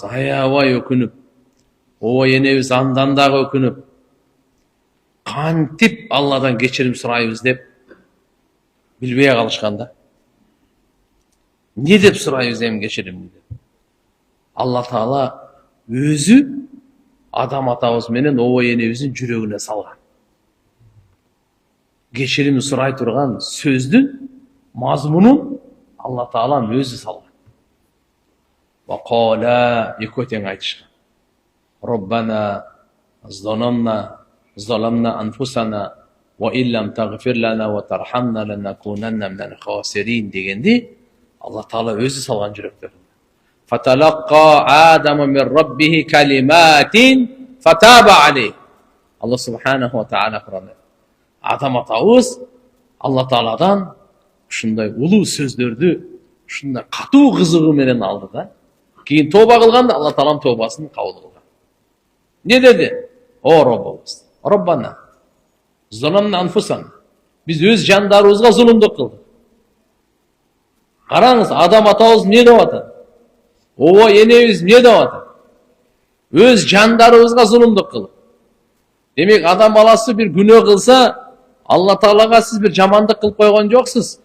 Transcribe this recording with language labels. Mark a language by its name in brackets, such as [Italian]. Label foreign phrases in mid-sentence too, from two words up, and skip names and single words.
[Kyrgyz] аябай өкүнүп ооба энебиз андан дагы өкүнүп кантип Алладан кечирим сурайбыз деп билбей калышканда не деп сурайбыз эми кечиримди деп Алла Таала өзү адам атабыз менен ооба энебиздин жүрөгүнө салган кечирим сурай турган сөздүн мазмунун Алла Тааланын өзү салган. Вакала экөө тең айтышкан. [Arabic] ربنا ظلمنا أنفسنا وإن لم تغفر لنا وترحمنا لنكونن من الخاسرين [Kyrgyz] дегенди Алла Таала өзү салган жүрөктөрүн. [Arabic] فتلقى آدم من ربه كلمات فتاب عليه. [Kyrgyz] Алла субханаху ва таала Куранда адам атабыз Алла Тааладан ушундай улуу сөздөрдү ушундай катуу кызыгуу менен алды да. Кийин тооба кылганда Алла Тааланын тообасын кабыл кылган. Не деди? О Роббубуз, [Arabic] ربنا ظلمنا أنفسنا. [Kyrgyz] Биз өз жандарыбызга зулумдук кылдык. Караңыз, адам атабыз эмне деп атат? Ооба энебиз эмне деп атат? Өз жандарыбызга зулумдук кылып. Демек адам баласы бир күнөө кылса, Алла Таалага сиз бир жамандык кылып койгон жоксуз.